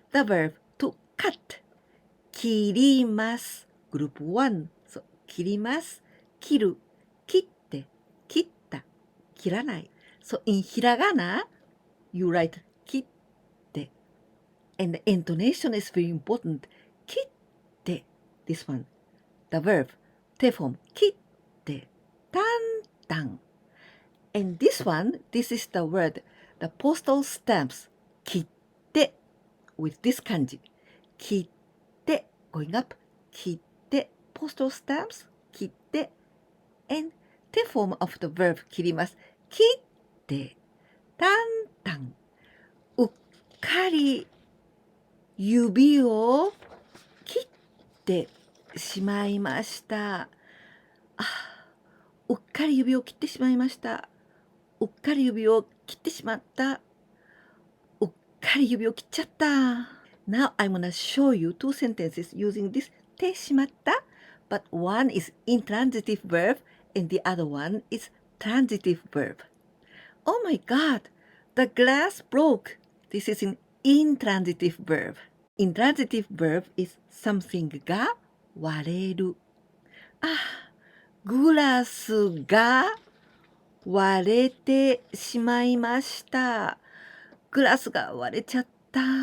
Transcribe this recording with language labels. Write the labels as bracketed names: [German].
[English] The verb to cut. [Japanese] 切ります。 [English] Group 1. So, [Japanese] 切ります。切る。切って。切った。切らない。 [English] So, in hiragana, you write [Japanese] 切って。 [English] And the intonation is very important. 切って。 this one. The verb, 手 form, [Japanese] 切って、タンタン。 [English] And this one, this is the word, the postal stamps, [Japanese] 切って、 [English] with this kanji. [Japanese] 切って、 [English] going up, 切って、postal stamps, 切って、and 手 form of the verb [Japanese] 切ります。切って、タンタン。うっかり指を切ってしまいました。うっかり指を切ってしまいました。うっかり指を切ってしまった。うっかり指を切っちゃった。 [English] Now I'm gonna show you two sentences using this てしまった but one is intransitive verb and the other one is transitive verb. Oh my god, the glass broke. This is an intransitive verb. Intransitive verb is something [Japanese] が割れる。グラスが割れてしまいました。グラスが割れちゃった。